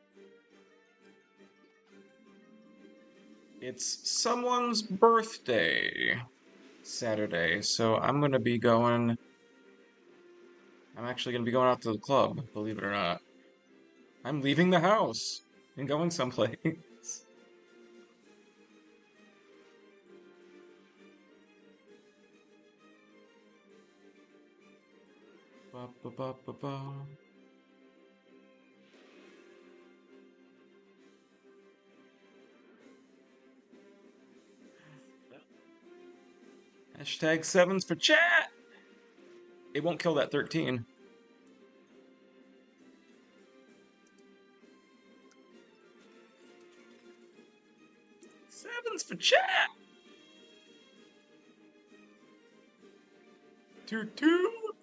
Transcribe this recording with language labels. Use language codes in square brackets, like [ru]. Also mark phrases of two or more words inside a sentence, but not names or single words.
[en] it's someone's birthday Saturday, so I'm actually gonna be going out to the club, believe it or not. I'm leaving the house and going someplace. Ba, ba, ba, ba, ba. Hashtag sevens for chat. It won't kill that 13. Sevens for chat. Toot toot.